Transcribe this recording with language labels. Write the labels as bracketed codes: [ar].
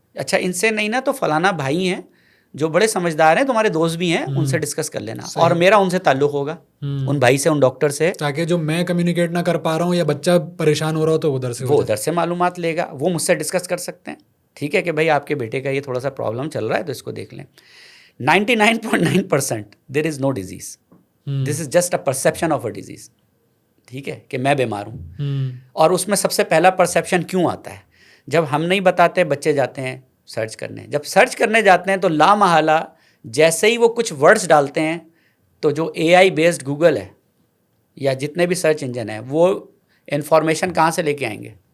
[ur] اچھا ان سے نہیں نا تو فلانا بھائی ہیں جو بڑے سمجھدار ہیں، تمہارے دوست بھی ہیں، ان سے ڈسکس کر لینا. اور میرا ان سے تعلق ہوگا، ان بھائی سے، ان ڈاکٹر سے، تاکہ جو میں کمیونیکیٹ نہ کر پا رہا ہوں یا بچہ پریشان ہو رہا ہو تو وہ ادھر سے معلومات لے گا، وہ مجھ سے ڈسکس کر سکتے ہیں. ٹھیک ہے کہ بھائی آپ کے بیٹے کا یہ تھوڑا سا پرابلم چل رہا ہے تو اس کو دیکھ لیں. [en] 99.9% there is no disease, this is just a perception of a disease. [ur] ٹھیک ہے کہ میں بیمار ہوں. اور اس میں سب سے پہلا پرسیپشن کیوں آتا ہے؟ جب ہم نہیں بتاتے بچے جاتے ہیں سرچ کرنے، جب سرچ کرنے جاتے ہیں تو لا محالہ جیسے ہی وہ کچھ ورڈز ڈالتے ہیں تو جو اے آئی بیسڈ گوگل ہے یا جتنے بھی سرچ انجن ہیں وہ انفارمیشن کہاں سے لے کے آئیں گے؟